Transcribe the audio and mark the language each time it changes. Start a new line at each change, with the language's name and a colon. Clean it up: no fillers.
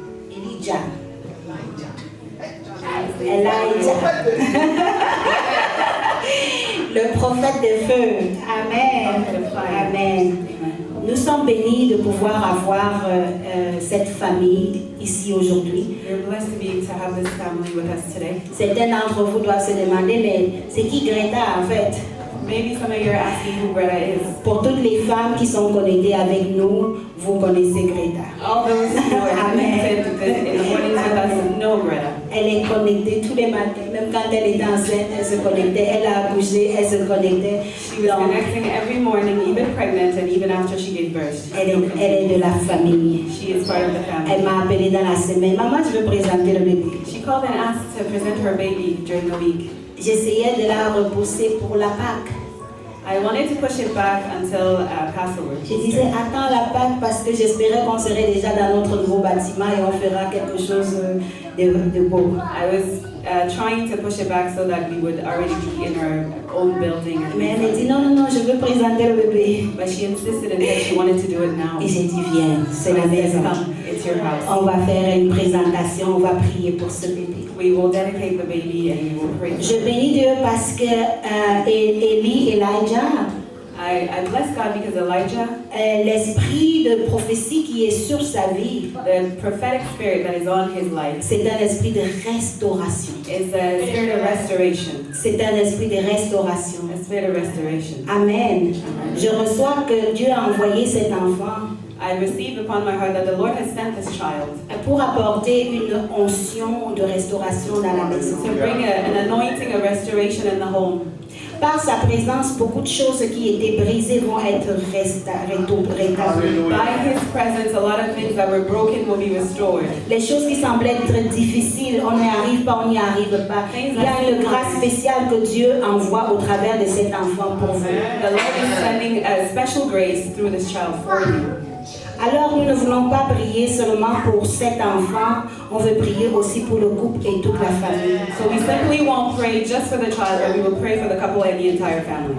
French: Elijah. Elijah. Le prophète de feu. Amen. Amen. Nous sommes bénis de pouvoir avoir cette famille ici aujourd'hui.
English: We're blessed to be able to have this family with us today.
French: Certains d'entre vous doivent se demander, mais c'est qui Greta en fait?
English: Maybe some of you are asking who Greta is.
French: Pour toutes les femmes qui sont connectées avec nous, vous connaissez Greta.
English: All those who are connected in the mornings with us know Greta.
French: Elle est connectée tous les matins, même quand elle était enceinte, elle se connectait, elle a accouché, elle se connectait.
English: She was connecting every morning, even pregnant and even after she gave birth.
French: Elle est de la famille.
English: She is part of the family.
French: Elle m'a appelé dans la semaine, maman, je veux présenter le bébé.
English: She called and asked to present her baby during the week.
French: J'essayais de la repousser pour la Pâque.
English: I wanted to push it back until Passover.
French: Je disais, attends la Pâque parce que j'espérais qu'on serait déjà dans notre nouveau bâtiment et on fera quelque chose de beau.
English: I was trying to push it back so that we would already be in our own building.
French: Mais elle m'a dit, non, non, non, je veux présenter le bébé.
English: But she insisted and said she wanted to do it now.
French: Et j'ai dit, viens, c'est la
English: I said,
French: maison.
English: come, it's your house.
French: On va faire une présentation, on va prier pour ce bébé.
English: We will dedicate the baby and we will pray.
French: Je bénis Dieu parce que Elijah,
English: I bless God because Elijah,
French: l'esprit de prophétie qui est sur sa vie,
English: the prophetic spirit that is on his life,
French: c'est un esprit de restauration.
English: is a spirit of restoration.
French: C'est un esprit de restauration.
English: A spirit of restoration. Amen.
French: Je reçois que Dieu a envoyé cet enfant
English: I received upon my heart that the Lord has sent this child
French: pour apporter une onction de restauration dans la maison.
English: to bring an anointing of restoration in the home.
French: Par sa présence, beaucoup de choses qui étaient brisées vont être rétablies.
English: By his presence, a lot of things that were broken will be restored.
French: Les choses qui semblaient être difficiles, on n'y arrive pas, on n'y arrive pas. Il y a une grâce spéciale que Dieu envoie au travers de cet enfant pour vous.
English: The Lord is sending a special grace through this child for you.
French: Alors nous ne voulons pas prier seulement pour cet enfant, on veut prier aussi pour le couple et toute la famille.
English: So we simply won't pray just for the child, but we will pray for the couple and the entire family.